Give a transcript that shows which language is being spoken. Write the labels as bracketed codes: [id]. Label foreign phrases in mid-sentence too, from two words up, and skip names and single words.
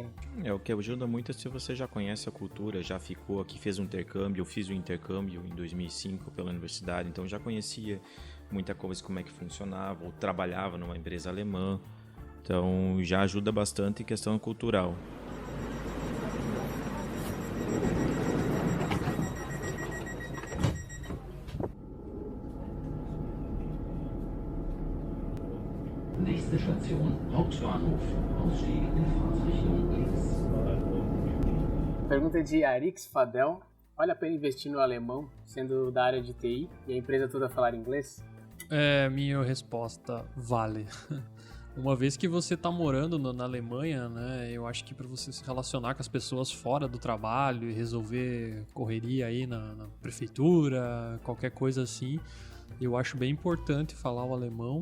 [pt] Né? O que ajuda muito é se você já conhece a cultura, já ficou aqui, fez um intercâmbio. Eu fiz um intercâmbio em 2005 pela universidade, então já conhecia muita coisa, como é que funcionava, ou trabalhava numa empresa alemã. Então, já ajuda bastante em questão cultural. [de] Nächste Station, Hauptbahnhof. Ausstieg in Fahrtrichtung links. [pt] Pergunta de Arix Fadel. Vale a pena investir no alemão, sendo da área de TI, e a empresa toda falar inglês? Minha resposta, vale. Uma vez que você tá morando na Alemanha, né, eu acho que para você se relacionar com as pessoas fora do trabalho e resolver correria aí na prefeitura, qualquer coisa assim, eu acho bem importante falar o alemão.